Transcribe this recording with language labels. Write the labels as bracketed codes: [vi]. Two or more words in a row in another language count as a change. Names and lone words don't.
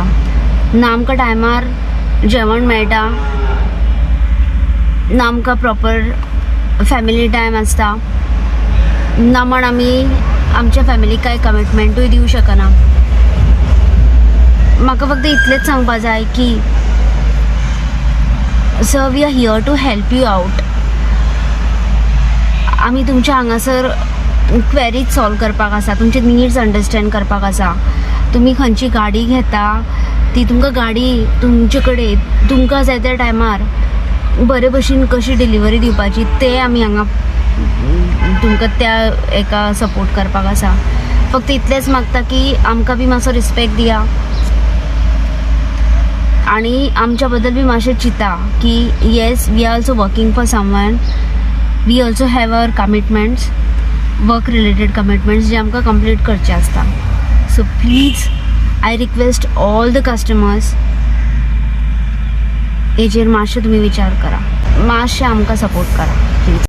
[kok] ना आमकां टायमार जेवण मेळटा, ना आमकां [en] proper family time [kok] आसता, ना म्हण आमी आमच्या फॅमिलीक कांय कमिटमेंटूय दिवं शकना. म्हाका फक्त इतलेंच सांगपाक जाय की सर [en] we are here to help you out. [kok] आमी तुमच्या हांगासर [en] queries solve [kok] करपाक आसा, तुमचे [en] needs understand [kok] करपाक आसा. तुमी खंयची गाडी घेता ती तुमकां गाडी तुमचे कडेन तुमकां जाय त्या टायमार बरे भशेन कशी डिलिव्हरी दिवपाची ते आमी हांगा तुमकां त्या एका सपोर्ट करपाक आसा. फक्त इतलेंच मागता की आमकां बी मातसो रिस्पेक्ट दिया आनी आमच्या बद्दल बी मातशें चिंता की [en] yes we are also working for someone. we also have our commitments, work related commitments [kok] जे आमकां कंप्लीट करचे आसता. [en] so please I request all the customers [kok] हेजेर मातशें तुमी विचार करा, मातशें आमकां सपोर्ट करा प्लीज.